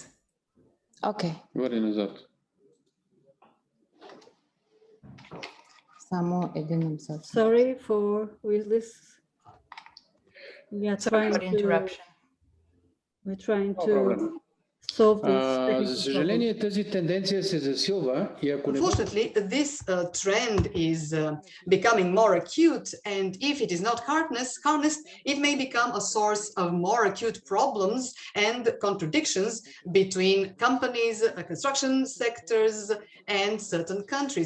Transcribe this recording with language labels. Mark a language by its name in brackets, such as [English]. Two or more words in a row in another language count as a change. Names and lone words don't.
[English] Okay. Sorry for this. Sorry for the interruption. We're trying to solve this. [Bulgarian] За съжаление, тази тенденция се засилва и ако не... [English] Unfortunately, this trend is becoming more acute, and if it is not harnessed, it may become a source of more acute problems and contradictions between companies, construction sectors, and certain countries.